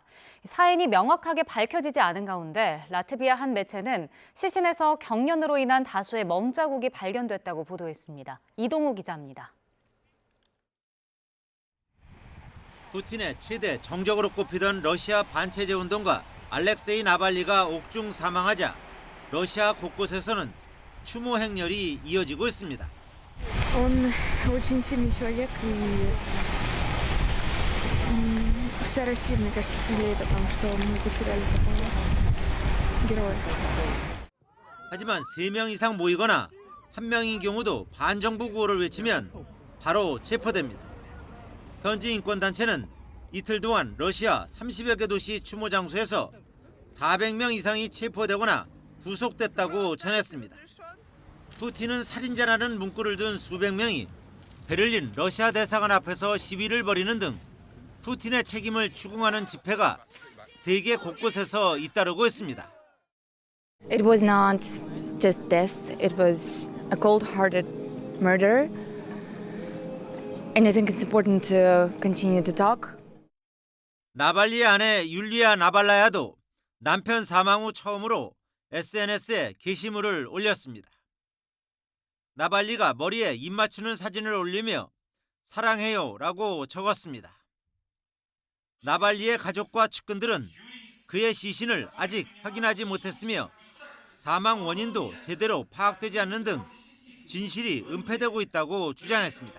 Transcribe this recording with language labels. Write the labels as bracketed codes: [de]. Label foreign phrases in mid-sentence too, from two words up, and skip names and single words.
[ko] 사인이 명확하게 밝혀지지 않은 가운데 라트비아 한 매체는 시신에서 경련으로 인한 다수의 멍자국이 발견됐다고 보도했습니다. 이동우 기자입니다. 푸틴의 최대 정적으로 꼽히던 러시아 반체제 운동가 알렉세이 나발리가 옥중 사망하자 러시아 곳곳에서는 추모 행렬이 이어지고 있습니다. [ru] Он очень сильный человек, и вся Россия, мне кажется, сожалеет о том, что мы потеряли такого героя. [ko] 하지만 3명 이상 모이거나 1명인 경우도 반정부 구호를 외치면 바로 체포됩니다. 현지 인권단체는 이틀 동안 러시아 30여 개 도시 추모 장소에서 400명 이상이 체포되거나 구속됐다고 전했습니다. 푸틴은 살인자라는 문구를 둔 수백 명이 베를린 러시아 대사관 앞에서 시위를 벌이는 등 푸틴의 책임을 추궁하는 집회가 세계 곳곳에서 잇따르고 있습니다. [en] It was not just death, it was a cold-hearted murder. And I think it's important to continue to talk. [ko] 나발리의 아내 율리아 나발라야도 남편 사망 후 처음으로 SNS에 게시물을 올렸습니다. 나발리가 머리에 입 맞추는 사진을 올리며 사랑해요라고 적었습니다. 나발리의 가족과 측근들은 그의 시신을 아직 확인하지 못했으며 사망 원인도 제대로 파악되지 않는 등 진실이 은폐되고 있다고 주장했습니다.